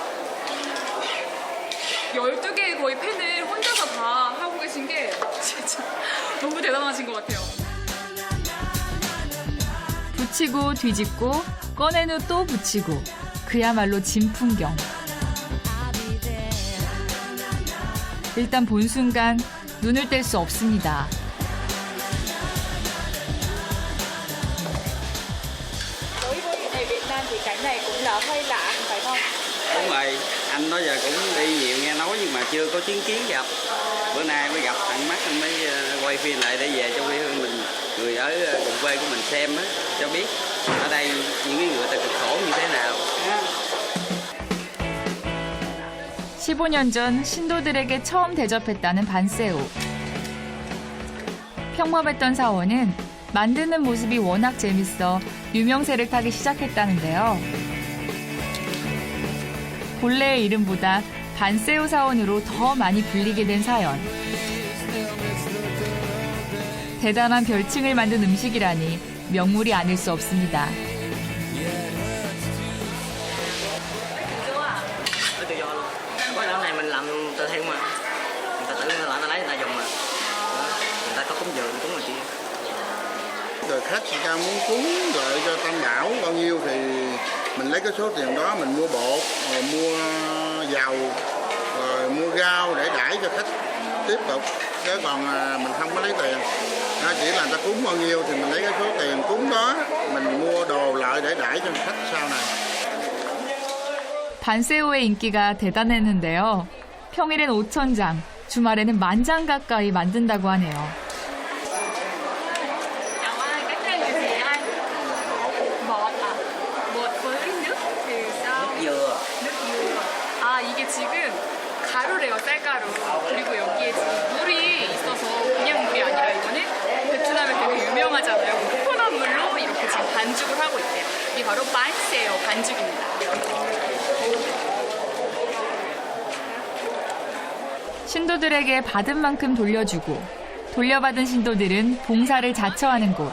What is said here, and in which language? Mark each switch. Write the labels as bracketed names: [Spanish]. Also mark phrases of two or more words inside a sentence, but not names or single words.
[Korean] 12개의 거의 팬을 혼자서 다 하고 계신 게 진짜 너무 대단하신 것 같아요. 붙이고 뒤집고 꺼낸 후 또 붙이고 그야말로 진풍경. 일단 본 순간 눈을 뗄 수 없습니다. [Vietnamese] Đối với người Việt Nam thì cái này cũng là hơi lạ, phải không? Đúng rồi, anh đó giờ cũng đi nhiều nghe nói nhưng mà chưa có chứng kiến gặp. Bữa nay mới gặp tận mắt anh mới quay phim lại để về cho quê hương mình, người ở cùng quê của mình xem á, cho biết ở đây những cái người ta cực khổ như thế nào. [Korean] 15년 전 신도들에게 처음 대접했다는 반새우. 평범했던 사원은 만드는 모습이 워낙 재밌어 유명세를 타기 시작했다는데요. 본래의 이름보다 반새우 사원으로 더 많이 불리게 된 사연. 대단한 별칭을 만든 음식이라니 명물이 아닐 수 없습니다. [Vietnamese] Nói tự do luôn. Có cái này mình làm tự theo mà. Người ta tự người ta lấy người ta dùng mà. Đó. Người ta có cúng dường cúng này kia. Rồi khách người ta muốn cúng lợi cho Tam Bảo bao nhiêu thì mình lấy cái số tiền đó mình mua bột, rồi mua dầu, rồi mua rau để đãi cho khách tiếp tục. Chứ còn mình không có lấy tiền. Nó chỉ là người ta cúng bao nhiêu thì mình lấy cái số tiền cúng đó mình mua đồ lợi để đãi cho khách sau này. [Korean] 반새우의 인기가 대단했는데요. 평일엔 5,000장, 주말에는 10,000장 가까이 만든다고 하네요. [Vietnamese] Chào anh, cách đây là gì anh? Bột à? Bột với nước thì sao? Dừa. nước dừa. [Korean] 아, 이게 지금 가루래요, 쌀가루. 그리고 여기에 지금 물이 있어서 그냥 물이 아니라 이거는 베트남에 되게 유명하잖아요. 코코넛 물로 이렇게 지금 반죽을 하고 있대요. 이게 바로 반새우 반죽입니다. 신도들에게 받은 만큼 돌려주고 돌려받은 신도들은 봉사를 자처하는 곳.